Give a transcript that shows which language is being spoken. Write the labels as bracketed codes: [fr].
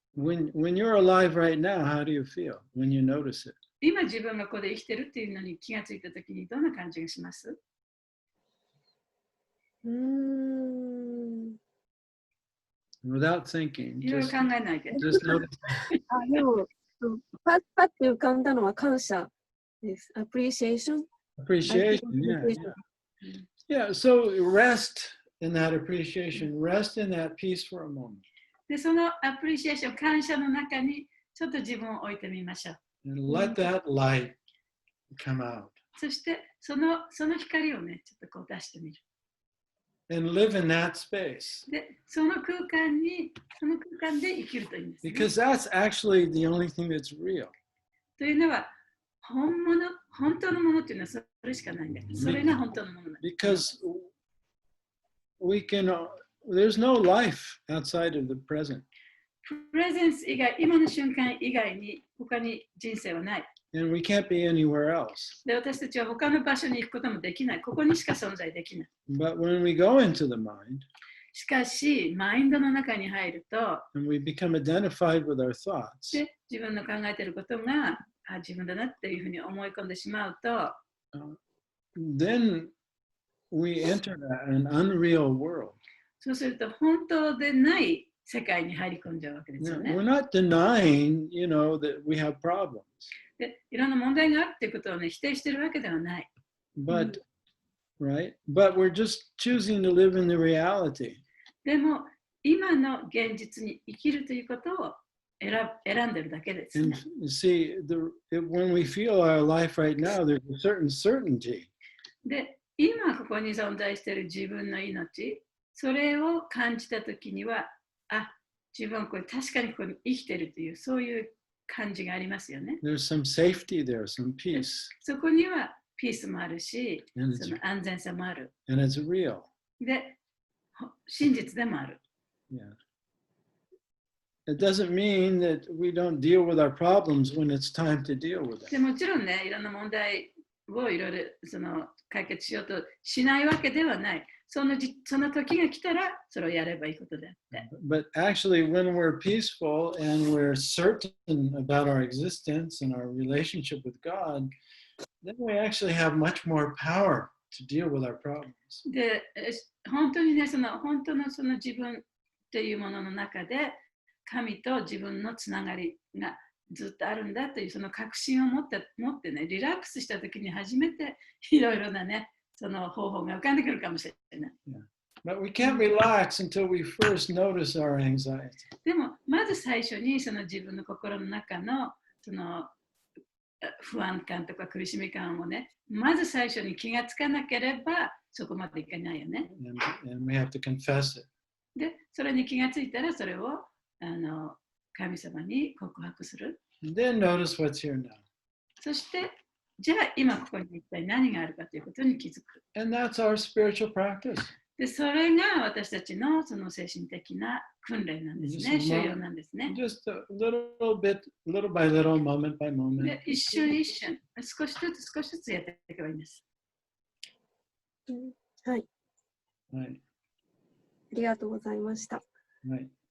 [en] When you're alive right now, how do you feel when you notice it? [ja] 今自分がここで生きてるっていうのに気がついたときにどんな感じがします？ [en] Without thinking, [ja] いろいろ考えないで。 [en] just notice. [ja] でもパッて浮かんだのは感謝です。 [en] Appreciation. Appreciation, yeah. So rest in that appreciation, rest in that peace for a moment. [ja] で、そのアプリシエーション、感謝の中にちょっと自分を置いてみましょう。 [en] And let that light come out. [ja] そしてその光をね、ちょっとこう出してみる。 [en] And live in that space. [ja] で、その空間で生きるといいんです、ね。 [en] Because that's actually the only thing that's real. [ja] というのは、本当のものっていうのはそれしかないんだけど、それが本当のものなんです。 [en] Because there's no life outside of the present. [ja] プレゼンス以外、今の瞬間以外に他に人生はない。 [en] And we can't be anywhere else. [ja] で、私たちは他の場所に行くこともできない。ここにしか存在できない。 [en] But when we go into the mind, [ja] しかし、マインドの中に入ると、 [en] and we become identified with our thoughts, [ja] で自分の考えていることが自分だなっていうふうに思い込んでしまうと、 [en] then we enter an unreal world. [ja] そうすると本当でない世界に入り込んじゃうわけですよ [en] Now, [ja] ね。 [en] we're not denying, that we have problems, [ja] で、いろんな問題があるっていうことをね、否定してるわけではない。 [en] but right? But we're just choosing to live in the reality. [ja] でも、今の現実に生きるということを選んでるだけです、 [en] And [ja] ね。 [en] you see, when we feel our life right now, there's a certain certainty. [ja] で、今ここに存在している自分の命、それを感じたときには、自分はこれ確かにここに生きているという、そういう感じがありますよね。 [en] There's some safety there, some peace, [ja] そこにはピースもあるし、 [en] and [ja] その安全さもある。 [en] it's real. [ja] で、真実でもある。 [en] Yeah. It doesn't mean that we don't deal with our problems when it's time to deal with [ja] で [en] them. [ja] もちろんね、いろんな問題をいろいろ解決しようとしないわけではない。その時が来たら、それをやればいいことであって。 [en] But actually, when we're peaceful and we're certain about our existence and our relationship with God, then we actually have much more power to deal with our problems. [ja] で、本当にね、本当の自分っていうものの中で、神と自分のつながりがずっとあるんだというその確信を持ってね、リラックスしたときに初めていろいろなね、その方法が浮かんでくるかもしれない。 [en] But we can't relax until we first notice our anxiety. [ja] でも、まず最初にその自分の心の中のその不安感とか苦しみ感をね、まず最初に気がつかなければそこまでいかないよね。 [en] And we have to confess it. [ja] で、それに気がついたらそれを神様に告白する。 [en] And then notice what's here now. [ja] そして、じゃあ今ここに一体何があるかということに気づく。 [en] And that's our spiritual practice. [ja] で、それが私たちのその精神的な訓練なんですね。修養なんですね。 [en] Just a little bit, little by little, moment by moment. [ja] で、一瞬一瞬、少しずつやっていけばいいんです。はい。 [en] Right. [ja] ありがとうございました。 [en] Right.